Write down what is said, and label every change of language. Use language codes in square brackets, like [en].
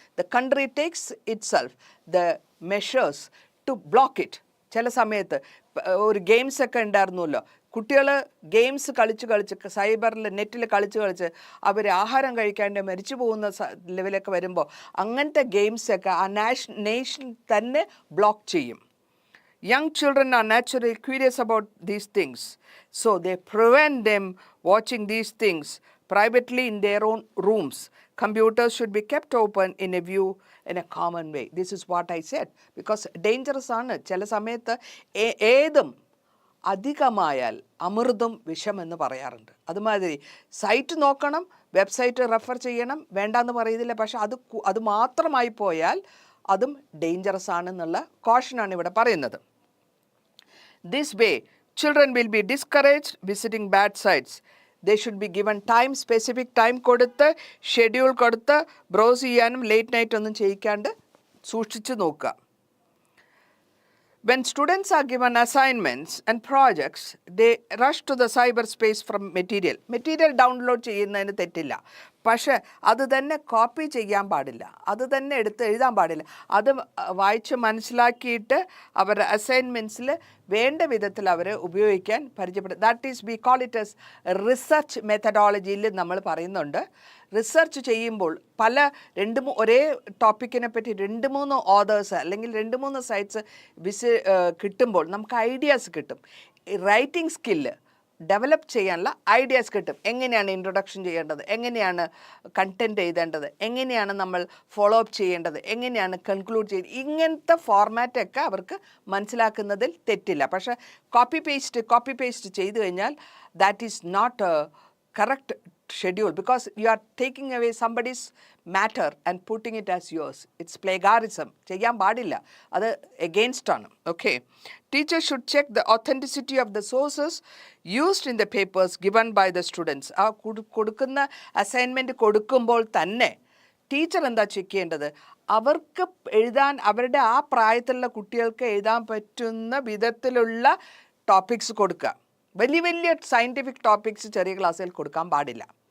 [en] The country takes itself the measures to block it. [ml] ചില സമയത്ത് ഒരു ഗെയിംസൊക്കെ ഉണ്ടായിരുന്നല്ലോ, കുട്ടികൾ ഗെയിംസ് കളിച്ച് സൈബറിൽ നെറ്റിൽ കളിച്ച് അവർ ആഹാരം കഴിക്കാണ്ട് മരിച്ചു പോകുന്ന ലെവലൊക്കെ വരുമ്പോൾ അങ്ങനത്തെ ഗെയിംസൊക്കെ ആ നേഷൻ തന്നെ ബ്ലോക്ക് ചെയ്യും. [en] Young children are naturally curious about these things, so they prevent them watching these things privately in their own rooms. Computers should be kept open in a view in a common way. This is what I said, because dangerous [ml] ആണ്. ചില സമയത്ത് ഏതും അധികമായാൽ അമൃതും വിഷമെന്ന് പറയാറുണ്ട്. അതുമാതിരി site നോക്കണം, website refer ചെയ്യണം, വേണ്ടാന്ന് പറയുന്നില്ല. പക്ഷെ അത് മാത്രമായി പോയാൽ അതും ഡേഞ്ചറസ് ആണെന്നുള്ള കോഷനാണ് ഇവിടെ പറയുന്നത്. [en] This way, children will be discouraged visiting bad sites. They should be given time, specific time [ml] കൊടുത്ത് ഷെഡ്യൂൾ കൊടുത്ത് ബ്രൗസ് ചെയ്യാനും ലേറ്റ് നൈറ്റ് ഒന്നും ചെയ്യിക്കാണ്ട് സൂക്ഷിച്ച് നോക്കുക. [en] When students are given assignments and projects, they rush to the cyberspace from material. Material download [ml] ചെയ്യുന്നതിന് തെറ്റില്ല, പക്ഷേ അത് തന്നെ കോപ്പി ചെയ്യാൻ പാടില്ല, അത് തന്നെ എടുത്ത് എഴുതാൻ പാടില്ല. അത് വായിച്ച് മനസ്സിലാക്കിയിട്ട് അവരുടെ അസൈൻമെൻറ്റ്സിൽ വേണ്ട വിധത്തിൽ അവർ ഉപയോഗിക്കാൻ പരിചയപ്പെടും. [en] that is we call it as research മെത്തഡോളജിയിൽ [ml] നമ്മൾ പറയുന്നുണ്ട്. റിസർച്ച് ചെയ്യുമ്പോൾ ഒരേ ടോപ്പിക്കിനെ പറ്റി 2-3 ഓതേഴ്സ് അല്ലെങ്കിൽ 2-3 സൈറ്റ്സ് കിട്ടുമ്പോൾ നമുക്ക് ഐഡിയാസ് കിട്ടും. റൈറ്റിംഗ് സ്കില്ല് ഡെവലപ്പ് ചെയ്യാനുള്ള ഐഡിയാസ് കിട്ടും. എങ്ങനെയാണ് ഇൻട്രൊഡക്ഷൻ ചെയ്യേണ്ടത്, എങ്ങനെയാണ് കണ്ടൻറ്റ് എഴുതേണ്ടത്, എങ്ങനെയാണ് നമ്മൾ ഫോളോ അപ്പ് ചെയ്യേണ്ടത്, എങ്ങനെയാണ് കൺക്ലൂഡ് ചെയ്യേണ്ടത്, ഇങ്ങനത്തെ ഫോർമാറ്റൊക്കെ അവർക്ക് മനസ്സിലാക്കുന്നതിൽ തെറ്റില്ല. പക്ഷേ കോപ്പി പേസ്റ്റ് ചെയ്തു കഴിഞ്ഞാൽ [en] That is not a correct schedule, because you are taking away somebody's matter and putting it as yours. It's plagiarism. [ml] ചെയ്യാൻ പാടില്ല, അത് against ആണ്. [en] Okay. Teachers should check the authenticity of the sources used in the papers given by the students. [ml] ആ കൊടുക്കുന്ന assignment കൊടുക്കുമ്പോൾ തന്നെ teacher എന്താ check ചെയ്യേണ്ടത്, അവർക്ക് എഴുതാൻ, അവരുടെ ആ പ്രായത്തിലുള്ള കുട്ടികൾക്ക് എഴുതാൻ പറ്റുന്ന വിധത്തിലുള്ള ടോപ്പിക്സ് കൊടുക്കുക. വലിയ സയൻറ്റിഫിക് ടോപ്പിക്സ് ചെറിയ ക്ലാസ്സിൽ കൊടുക്കാൻ പാടില്ല.